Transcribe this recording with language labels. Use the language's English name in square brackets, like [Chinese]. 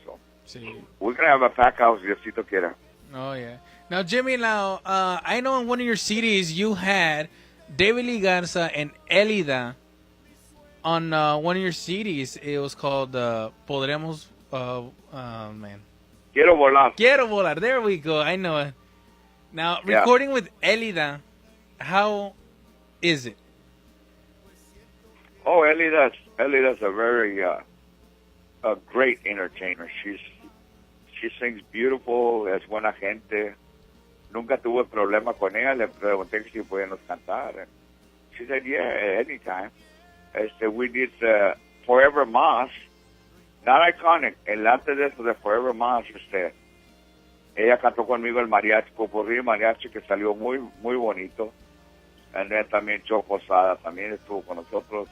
[English] So [Spanish] Sí. [English] we're gonna have a pack house, [Spanish] Diosito quiera. [English] Oh, yeah. Now, Jimmy, I know in one of your CDs you had David Lee Garza and Elida on one of your CDs. It was called Podremos, man. [Spanish] Quiero volar. [English] Quiero volar. There we go. I know it. Now, Yeah. recording with Elida, how is it? Oh, Elida's a very a great entertainer. She sings beautiful, [Spanish] es buena gente. Nunca tuve problema con ella. Le pregunté si podíamos cantar. [English] And she said, yeah, anytime. We did Forever Mazz. Not iconic. [Spanish] El antes de eso de Forever Mazz, ella cantó conmigo el mariachi, popurrí mariachi, que salió muy, muy bonito. [English] And then [Spanish] también Joe Posada también estuvo con nosotros.